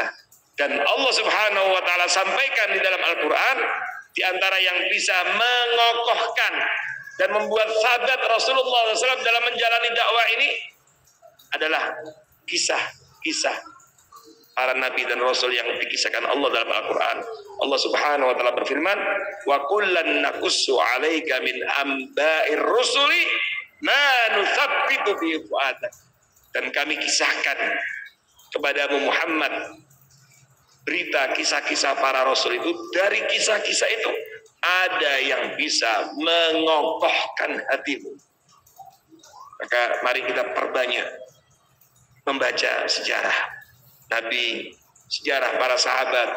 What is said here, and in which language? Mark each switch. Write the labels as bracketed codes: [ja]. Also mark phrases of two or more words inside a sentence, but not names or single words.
[id] Dan Allah [ar] سبحانه وتعالى [id] sampaikan di dalam Al-Quran, di antara yang bisa mengokohkan dan membuat sadat Rasulullah SAW dalam menjalani dakwah ini adalah kisah-kisah para nabi dan rasul yang dikisahkan Allah dalam Al-Quran. Allah [ar] سبحانه وتعالى [id] berfirman, [ar] وكلا نقص عليك من أنباء الرسل ما نثبت به فؤادك. [id] Dan kami kisahkan kepadamu Muhammad berita kisah-kisah para rasul itu. Dari kisah-kisah itu ada yang bisa mengokohkan hatimu. Maka mari kita perbanyak membaca sejarah Nabi, sejarah para sahabat.